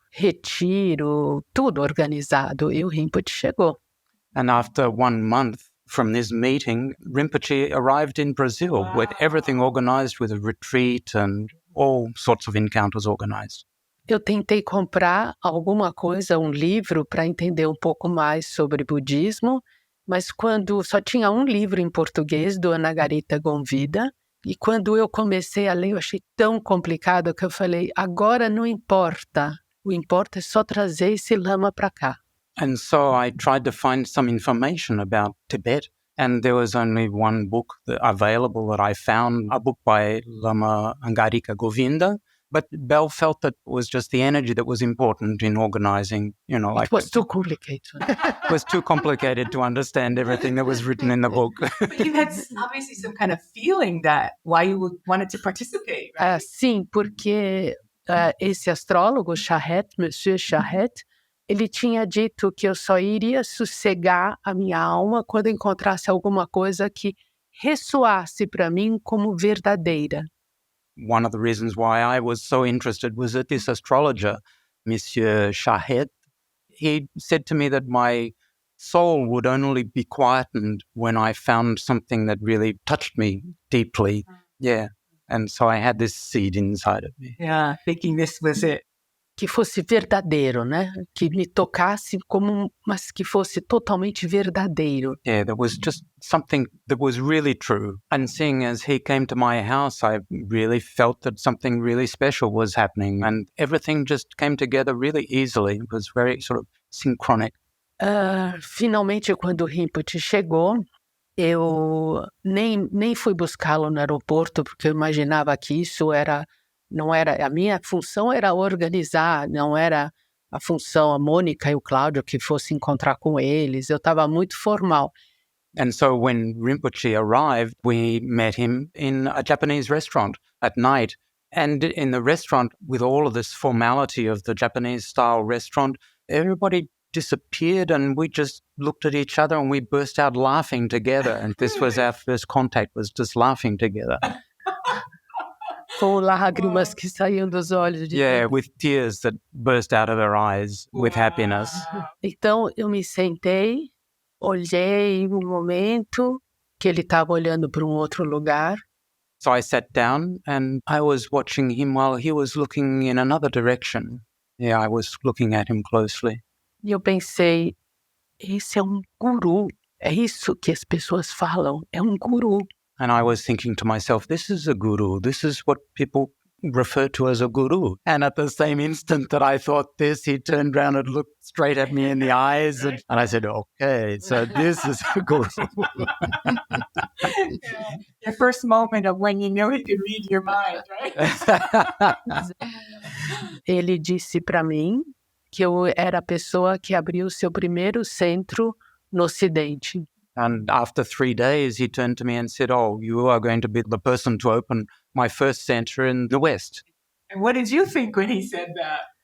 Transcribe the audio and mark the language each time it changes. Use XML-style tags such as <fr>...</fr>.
<pt>Retiro, tudo organizado. E o Rinpoche chegou.</pt> <en>And after 1 month from this meeting, Rinpoche arrived in Brazil with everything organized, with a retreat and all sorts of encounters organized.</en> <pt>Eu tentei comprar alguma coisa, um livro, para entender um pouco mais sobre budismo, mas quando só tinha um livro em português, do Anagarita Gonvida, e quando eu comecei a ler, eu achei tão complicado que eu falei, agora não importa, o importa é só trazer esse lama para cá.</pt> <en>And so I tried to find some information about Tibet, and there was only one book available that I found, a book by Lama Angarika Govinda. But Bel felt that it was just the energy that was important in organizing, It was too complicated. It was too complicated to understand everything that was written in the book. But you had obviously some kind of feeling that why you wanted to participate, right?</en> <pt>Sim, porque esse astrólogo, Monsieur Charret, ele tinha dito que eu só iria sossegar a minha alma quando encontrasse alguma coisa que ressoasse para mim como verdadeira.</pt> <en>One of the reasons why I was so interested was that this astrologer, Monsieur Charret, he said to me that my soul would only be quietened when I found something that really touched me deeply. Yeah. And so I had this seed inside of me. Yeah, thinking this was it.</en> <pt>Que fosse verdadeiro, né? Que me tocasse mas que fosse totalmente verdadeiro.</pt> <en>Yeah, there was just something that was really true. And seeing as he came to my house, I really felt that something really special was happening. And everything just came together really easily. It was very sort of synchronic.</en> <pt>Finalmente, quando o Rinpoche chegou, eu nem fui buscá-lo no aeroporto, porque eu imaginava que isso não era, a minha função era organizar, não era a função, a Mônica e o Cláudio, que fosse encontrar com eles. Eu estava muito formal.</pt> <en>And so when Rinpoche arrived, we met him in a Japanese restaurant at night. And in the restaurant, with all of this formality of the Japanese-style restaurant, everybody disappeared and we just looked at each other and we burst out laughing together. And this was our first contact, was just laughing together.</en> <pt>Com lágrimas que saíam dos olhos.</pt> <en>With tears that burst out of her eyes with happiness.</en> <pt>Então, eu me sentei, olhei um momento que ele estava olhando para outro lugar.</pt> <en>So I sat down and I was watching him while he was looking in another direction. Yeah, I was looking at him closely.</en> <pt>E eu pensei, esse é guru. É isso que as pessoas falam, é guru.</pt> <en>And I was thinking to myself, this is a guru. This is what people referred to as a guru. And at the same instant that I thought this, he turned around and looked straight at me in the eyes. And I said, okay, so this is a guru. Your first moment of when you knew he could read your mind, right?</en> <pt>Ele disse para mim que eu era a pessoa que abriu seu primeiro centro no Ocidente.</pt> <en>And after 3 days, he turned to me and said, oh, you are going to be the person to open my first center in the West. And what did you think when he said that?</en>